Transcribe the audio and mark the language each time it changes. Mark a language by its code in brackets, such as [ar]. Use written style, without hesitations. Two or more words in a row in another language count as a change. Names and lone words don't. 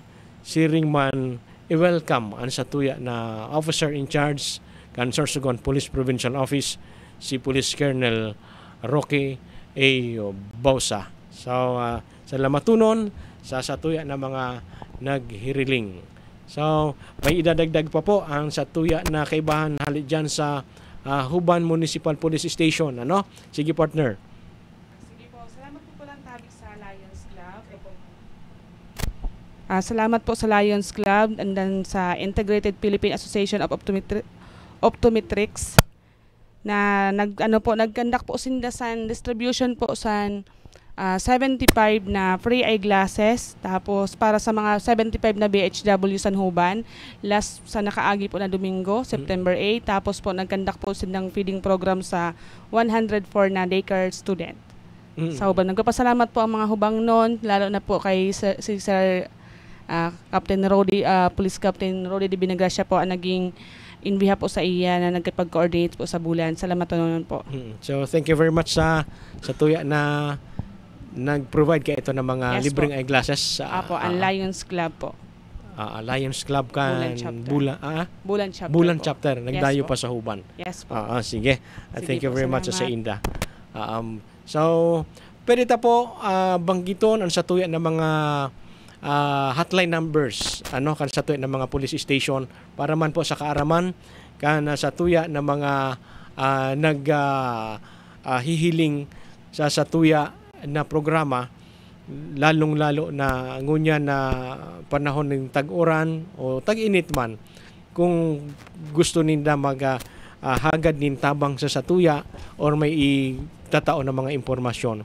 [bik] Siring man i-welcome ang sa tuya na [en] Officer in Charge [bik] Sorsogon Police Provincial Office si Police Colonel Roque A. Bausa. So salamatunon sa tuya na mga naghiriling. So, may idadagdag pa po ang sa tuya na kaibahan halit dyan sa Huban Municipal Police Station. Ano? Sige, partner. Sige po, salamat po lang Tabik sa Lions Club. Salamat po sa Lions Club and then sa Integrated Philippine Association of Optometrics na nag-conduct po sinda sa distribution po sa 75 na [en] free eyeglasses, [bik] tapos para sa mga 75 na BHW San Huban last sa nakaagi po na Domingo, September 8, tapos po nag-conduct po silang [en] feeding program [bik] sa 104 na [en] daycare student [bik] sa Huban. Nagpapasalamat po ang mga hubang noon, lalo na po kay si Sir Captain Rody, Police Captain Rody de Binagracia po ang naging [en] in behalf [bik] po sa iya na nagkipag-coordinate po sa bulan. Salamat po naman po. So [en] thank you very much [bik] sa tuya na nag-provide kayo ito ng mga libreng eyeglasses. Ang Lions Club po. Lions Club kan Bulan chapter. Nagdayo pa sa Huban. Yes po. Sige. [en] Thank you very much [bik] sa Inda. So, pwede ta po banggiton ang sa tuya ng mga [en] hotline numbers [bik] kan sa tuya ng mga [en] police station [bik] para man po sa kaaraman kan sa tuya ng mga hihiling sa tuya na programa, lalong-lalo na ngunya na panahon ng tag-uran o tag-init man, kung gusto ninda hagad nin tabang sa satuya or may itatao na mga impormasyon.